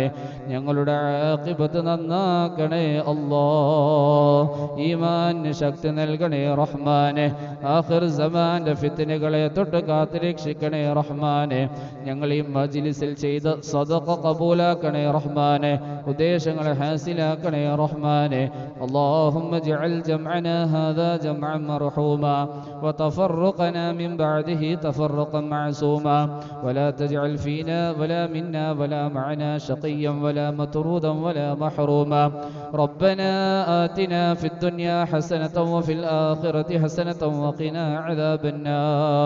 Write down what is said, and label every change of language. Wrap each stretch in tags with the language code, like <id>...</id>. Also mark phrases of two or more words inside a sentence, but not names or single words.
<ml>ഞങ്ങളുടെ ആഖിബത്ത് നന്നാക്കണേ അല്ലാ. ഈമാനിന് ശക്തി നൽകണേ റഹ്മാനെ. ആഖിർ സമാന്റെ ഫിത്നകളെ തൊട്ട് കാത്തുരക്ഷിക്കണേ റഹ്മാനെ. ഞങ്ങൾ ഈ മജ്ലിസിൽ ചെയ്ത സദഖ കബൂലാക്കണേ റഹ്മാനെ. ഉദ്ദേശങ്ങളെ ഹാസിലാക്കണേ റഹ്മാനെ.</ml> <ar>اللهم اجعل جمعنا هذا جمعا مرحوما وتفرقنا من بعده تفرقا معصوما ولا تجعل فينا ولا منا ولا معنا شقيا ولا مطرودا ولا محروما. ربنا آتنا في الدنيا حسنة وفي الآخرة حسنة وقنا عذاب النار.</ar>